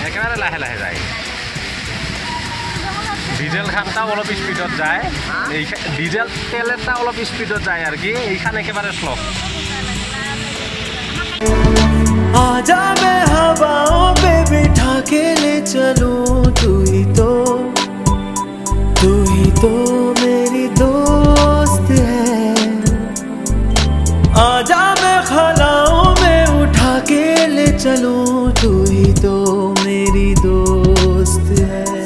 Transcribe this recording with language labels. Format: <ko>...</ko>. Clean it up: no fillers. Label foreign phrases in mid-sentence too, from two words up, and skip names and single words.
<as>একেবাৰে লাহে লাহে যায় ডিজেল খানটা অলপ স্পিডত যায় এই ডিজেল তেলটা অলপ স্পিডত যায় আর কি এইখান একেবারে স্লো</as> <hi>आजा मैं हवाओं पे बिठा के ले चलूं तू ही तो मेरी दोस्त है आजा मैं खलाओं में उठा के ले चलूं तू ही तो मेरी दोस्त है</hi>